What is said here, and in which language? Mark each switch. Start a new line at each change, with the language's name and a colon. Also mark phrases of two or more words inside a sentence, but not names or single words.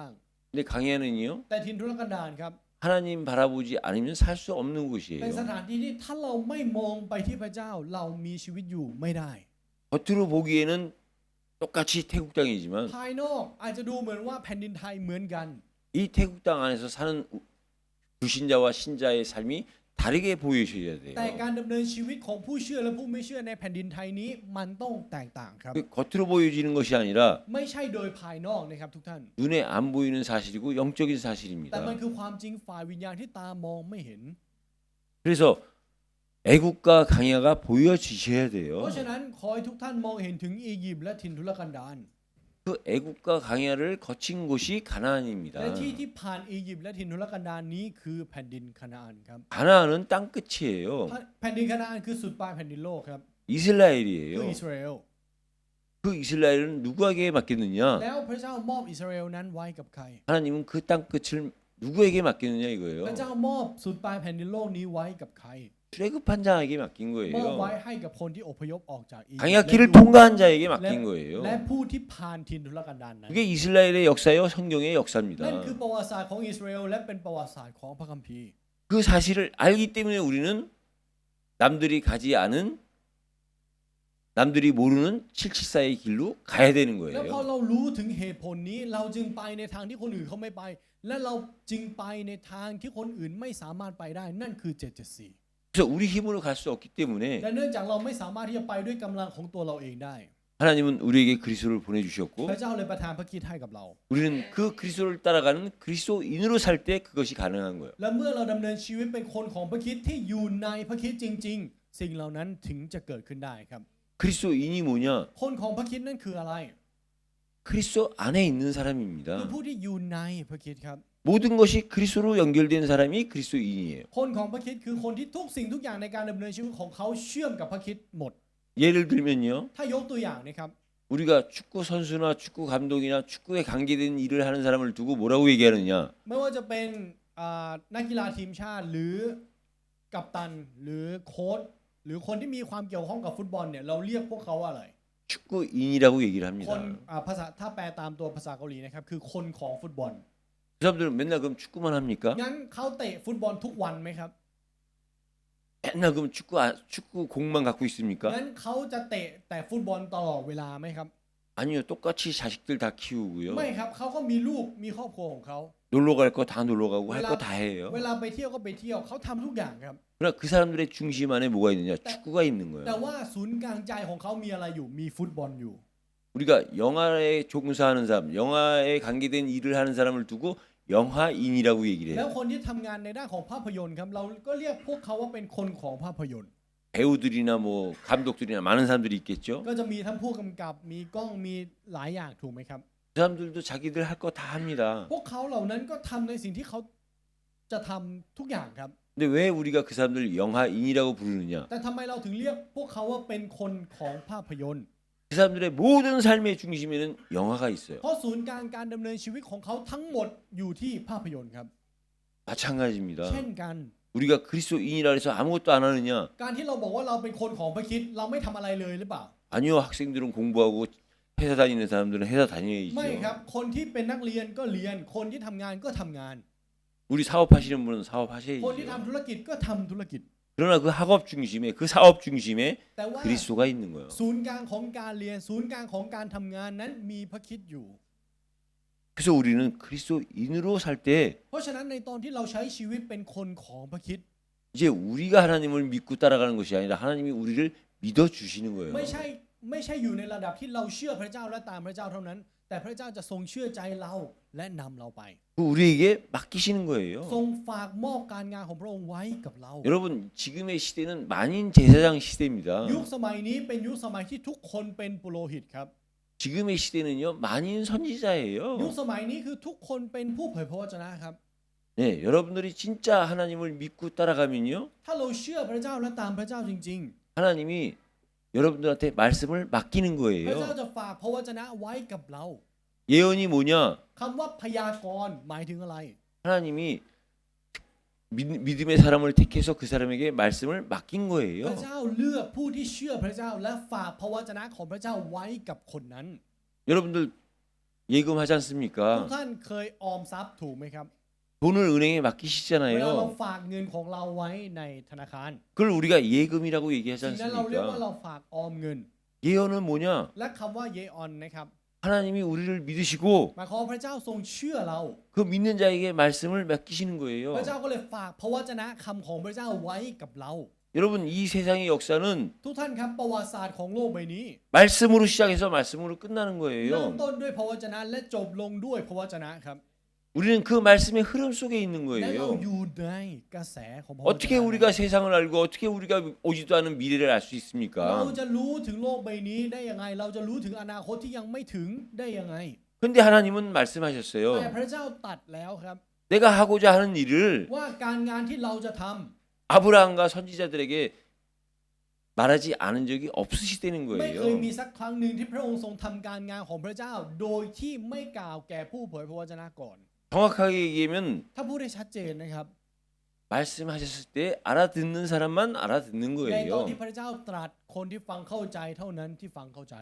Korean: 근데 강해는요
Thai: แต่ถิ่นทุรกันดารครับ
Korean: 하나님 바라보지 않으면 살 수 없는
Thai: เป็นส
Korean: 곳이에요.
Thai: ถานที่ที่ถ้าเราไม่มองไปที่พระเจ้าเรามีชีวิตอยู่ไม่ได้
Korean: 겉으로 보기에는 똑같이 태국 땅이지만
Thai: ภายนอกอาจจะดูเหมือนว่าแผ่นดินไทยเหมือนกัน
Korean: 이 태국 땅 안에서 사는 불신자와 신자의 삶이 다르게 보여줘야
Thai: แต่
Korean: 돼요.
Thai: การดำเนินชีวิตของผู้เชื่อและผู้ไม่เชื่อในแผ่นดินไทยนี้มันต้องแตกต่างครับ
Korean: 그 겉으로 보여지는 것이 아니라
Thai: ไม่ใช่โดยภายนอกนะครับทุกท่าน
Korean: 눈에 안 보이는 사실이고 영적인
Thai: แต่
Korean: 사실입니다.
Thai: มันคือความจริงฝ่ายวิญญาณที่ตามองไม่เห็น
Korean: 그래서 애국과 강야가 보여지셔야
Thai: เพ
Korean: 돼요.
Thai: ราะฉะนั้นขอให้ทุกท่านมองเห็นถึงอียิปต์และถิ่นทุรกันดาร
Korean: 그 애국과 강야를 거친 곳이 가나안입니다.
Thai: และที่ผ่านอียิปต์และถิ่นทุรกันดารนี้คือแผ่นดินคานาอันครับ
Korean: 가나안은 땅 끝이에요.
Thai: แผ่นดินคานาอันคือสุดปลายแผ่นดินโลกครับ คือ
Korean: 이스라엘이에요.
Thai: อิสราเอล
Korean: 그 이스라엘은 누구에게 맡겼느냐?
Thai: แล้วพระเจ้ามอบอิสราเอลนั้นไว้กับใคร
Korean: 하나님은 그 땅 끝을 누구에게 맡겼느냐
Thai: พระ
Korean: 이거예요.
Thai: เจ้ามอบสุดปลายแผ่นดินโลกนี้ไว้กับใคร
Korean: 출애굽한 자에게 맡긴
Thai: มอบไว้
Korean: 거예요.
Thai: ให้กับคนที่อพยพออกจากอียิปต์
Korean: 광야길을 통과한 자에게 맡긴
Thai: และ
Korean: 거예요.
Thai: ผู้ที่ผ่านถิ่นทุรกันดารนั้น
Korean: 그게 이스라엘의 역사요, 성경의
Thai: นั่น
Korean: 역사입니다.
Thai: คือประวัติศาสตร์ของอิสราเอลและเป็นประวัติศาสตร์ของพระคัมภีร์
Korean: 그 사실을 알기 때문에 우리는 남들이 가지 않은 남들이 모르는 774의 길로 가야 되는
Thai: แล้วพอ
Korean: 거예요.
Thai: เรารู้ถึงเหตุผลนี้เราจึงไปในทางที่คนอื่นเขาไม่ไป และเราจึงไปในทางที่คนอื่นไม่สามารถไปได้นั่นคือ774
Korean: 그래서 우리 힘으로 갈 수 없기 때문에
Thai: และเนื่องจากเราไม่สามารถที่จะไปด้วยกำลังของตัวเราเองได้
Korean: 하나님은 우리에게 그리스도를 보내주셨고
Thai: พระเจ้าเลยประทานพระคริสต์ให้กับเรา
Korean: 우리는 그 그리스도를 따라가는 그리스도인으로 살 때 그것이 가능한 거예요.
Thai: และเมื่อเราดำเนินชีวิตเป็นคนของพระคริสต์ที่อยู่ในพระคริสต์จริง ๆ สิ่งเหล่านั้นถึงจะเกิดขึ้นได้ครับ
Korean: 그리스도인이 뭐냐?
Thai: คนของพระคริสต์นั่นคืออะไร
Korean: 그리스도 안에 있는
Thai: คือ
Korean: 사람입니다.
Thai: ผู้ที่อยู่ในพระคริสต์ครับ
Korean: 모든 것이 그리스도로 연결된 사람이 그리스도인이에요.
Thai: คนของพระคริสต์คือคนที่ทุกสิ่งทุกอย่างในการดำเนินชีวิตของเขาเชื่อมกับพระคริสต์หมด
Korean: 예를 들면요.
Thai: ถ้ายกตัวอย่างนะครับ
Korean: 우리가 축구 선수나 축구 감독이나 축구에 관계된 일을 하는 사람을 두고 뭐라고 얘기하느냐?
Thai: ไม่ว่าจะเป็นนักกีฬาทีมชาติหรือกัปตันหรือโค้ชหรือคนที่มีความเกี่ยวข้องกับฟุตบอลเนี่ยเราเรียกพวกเขาว่าอะไร
Korean: 축구인이라고 얘기를
Thai: คน
Korean: 합니다.
Thai: ภาษาถ้าแปลตามตัวภาษาเกาหลีนะครับคือคนของฟุตบอล
Korean: 그 사람들은 맨날 그럼 축구만 합니까?
Thai: งั้นเขาเตะฟุตบอลทุกวันไหมครับ
Korean: 맨날 그럼 축구 공만 갖고 있습니까?
Thai: งั้นเขาจะเตะแต่ฟุตบอลตลอดเวลาไหมครับ
Korean: 아니요. 똑같이 자식들 다 키우고요.
Thai: ไม่ครับเขาก็มีลูกมีครอบครัวของเขา
Korean: 놀러 갈 거 다 놀러 가고 할 거 다 해요.
Thai: เวลาไปเที่ยวก็ไปเที่ยวเขาทำทุกอย่างครับ
Korean: 그러나 그 사람들의 중심 안에 뭐가 있느냐? 축구가 있는
Thai: แต่
Korean: 거예요.
Thai: ว่าศูนย์กลางใจของเขามีอะไรอยู่มีฟุตบอลอยู่
Korean: 우리가 영화에 종사하는 사람, 영화에 관계된 일을 하는 사람을 두고 영화인이라고 얘기를
Thai: แล้ว
Korean: 해요.
Thai: คนที่ทำงานในด้านของภาพยนตร์ครับเราก็เรียกพวกเขาว่าเป็นคนของภาพยนตร์
Korean: 배우들이나 뭐 감독들이나 많은 사람들이 있겠죠.
Thai: ก็จะมีทั้งผู้กำกับมีกล้องมีหลายอย่างถูกไหมครับ
Korean: 그 사람들도 자기들 할 거 다 합니다.
Thai: พวกเขาเหล่านั้นก็ทำในสิ่งที่เขาจะทำทุกอย่างครับ
Korean: 근데 왜 우리가 그 사람들 영화인이라고 부르느냐?
Thai: แต่ทำไมเราถึงเรียกพวกเขาว่าเป็นคนของภาพยนตร์
Korean: 그 사람들의 모든 삶의 중심에는 영화가 있어요.
Thai: เพราะศูนย์กลางการดำเนินชีวิตของเขาทั้งหมดอยู่ที่ภาพยนตร์ครับ
Korean: 마찬가지입니다.
Thai: เช่นกัน
Korean: 우리가 그리스도인이라 해서 아무것도 안 하느냐?
Thai: การที่เราบอกว่าเราเป็นคนของพระคริสต์เราไม่ทำอะไรเลยหรือเปล่า
Korean: 아니요. 학생들은 공부하고 회사 다니는 사람들은 회사
Thai: ไม่ครับ
Korean: 다녀야죠.
Thai: คนที่เป็นนักเรียนก็เรียนคนที่ทำงานก็ทำงาน
Korean: 우리 사업하시는 분은
Thai: คนที่
Korean: 사업하셔야죠.
Thai: ทำธุรกิจก็ทำธุรกิจ
Korean: 그러나 그 학업 중심에 그 사업 중심에
Thai: แต่ว่า
Korean: 그리스도가 있는 거예요.
Thai: ศูนย์กลางของการเรียนศูนย์กลางของการทำงานนั้นมีพระคริสต์อยู่
Korean: 그래서 우리는 그리스도인으로 살 때
Thai: เพราะฉะนั้นในตอนที่เราใช้ชีวิตเป็นคนของพระคริสต์
Korean: 이제 우리가 하나님을 믿고 따라가는 것이 아니라 하나님이 우리를 믿어 주시는 거예요.
Thai: ไม่ใช่อยู่ในระดับที่เราเชื่อพระเจ้าและตามพระเจ้าเท่านั้น แต่พระเจ้าจะทรงเชื่อใจเราและนำเราไป
Korean: 우리에게 맡기시는
Thai: ทร
Korean: 거예요.
Thai: งฝากมอบการงานของพระองค์ไว้กับเรา
Korean: 여러분 지금의 시대는 만인 제사장 시대입니다.
Thai: ยุคสมัยนี้เป็นยุคสมัยที่ทุกคนเป็นปุโรหิตครับ
Korean: 지금의 시대는요 만인 선지자예요.
Thai: ยุคสมัยนี้คือทุกคนเป็นผู้เผยพระวจนะครับ
Korean: 네, 여러분들이 진짜 하나님을 믿고 따라가면요
Thai: ถ้าเราเชื่อพระเจ้าและตามพระเจ้าจริง
Korean: 하나님이 여러분들한테 말씀을 맡기는
Thai: ๆ พระเจ้า
Korean: 거예요.
Thai: จะฝากพระวจนะไว้กับเรา
Korean: 예언이 뭐냐?
Thai: คำว่าพยากรณ์หมายถึงอะไร
Korean: 하나님이 믿음의 사람을 택해서 그 사람에게 말씀을 맡긴
Thai: พ
Korean: 거예요.
Thai: ระเจ้าเลือกผู้ที่เชื่อพระเจ้าและฝากพระวจนะของพระเจ้าไว้กับคนนั้น
Korean: 여러분들 예금하지
Thai: ทุก
Korean: 않습니까?
Thai: ท่านเคยออมทรัพย์ถูกไหมครับ
Korean: 돈을 은행에
Thai: เวลาเรา
Korean: 맡기시잖아요.
Thai: ฝากเงินของเราไว้ในธนาคาร
Korean: 그걸 우리가 예금이라고 얘기하지
Thai: สิ่งนั้นเราเรียกว่า
Korean: 않습니까?
Thai: เราฝากออมเงิน
Korean: 예언은 뭐냐?
Thai: และคำว่าเยออนนะครับ
Korean: 하나님이 우리를 믿으시고
Thai: หมายความว่าพระเจ้าทรงเชื่อเรา
Korean: 그 믿는 자에게 말씀을 맡기시는
Thai: พระ
Korean: 거예요.
Thai: เจ้าก็เลยฝากพระวจนะคำของพระเจ้าไว้กับเรา
Korean: 여러분 이 세상의 역사는
Thai: ทุกท่านครับประวัติศาสตร์ของโลกใบนี้
Korean: 말씀으로 시작해서 말씀으로 끝나는
Thai: เริ่ม
Korean: 거예요.
Thai: ต้นด้วยพระวจนะและจบลงด้วยพระวจนะครับ
Korean: 우리는 그 말씀의 흐름 속에 있는
Thai: และเรา
Korean: 거예요.
Thai: อยู่ในกระแสของพระวจนะ
Korean: 어떻게 우리가 세상을 알고 어떻게 우리가 오지도 않은 미래를 알 수
Thai: เรา
Korean: 있습니까?
Thai: จะรู้ถึงโลกใบนี้ได้ยังไง เราจะรู้ถึงอนาคตที่ยังไม่ถึงได้ยังไง
Korean: 근데 하나님은
Thai: แต่
Korean: 말씀하셨어요.
Thai: พระเจ้าตัดแล้วครับ
Korean: 내가 하고자 하는 일을
Thai: ว่าการงานที่เราจะทำ
Korean: 아브라함과 선지자들에게 말하지 않은 적이 없으시다는
Thai: ไม่เคย
Korean: 거예요.
Thai: มีสักครั้งหนึ่งที่พระองค์ทรงทำการงานของพระเจ้า โดยที่ไม่กล่าวแก่ผู้เผยพระวจนะก่อน
Korean: 정확하게 얘기하면
Thai: ถ้าพูดได้ชัดเจนนะครับ
Korean: 말씀하셨을 때 알아듣는 사람만 알아듣는
Thai: ในตอน
Korean: 거예요.
Thai: ที่พระเจ้าตรัสคนที่ฟังเข้าใจเท่านั้นที่ฟังเข้าใจ